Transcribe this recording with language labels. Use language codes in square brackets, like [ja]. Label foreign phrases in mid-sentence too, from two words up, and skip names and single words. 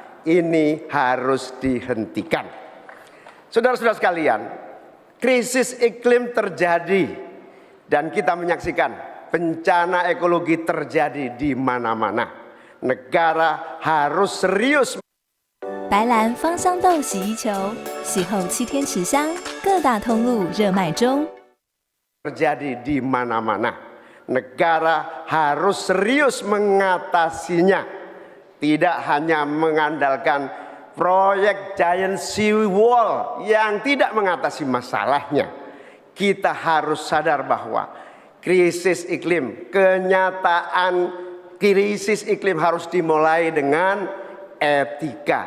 [id] Ini harus dihentikan. Saudara-saudara sekalian, krisis iklim terjadi dan kita menyaksikan bencana ekologi terjadi di mana-mana. Negara harus serius. [zh] 白兰芳香豆洗衣球，洗后7天持香，各大通路热卖中。 [id] Terjadi di mana-mana. Negara harus serius mengatasinya. Tidak hanya mengandalkan proyek [en] giant sea wall [id] yang tidak mengatasi masalahnya. Kita harus sadar bahwa krisis iklim, kenyataan krisis iklim harus dimulai dengan etika.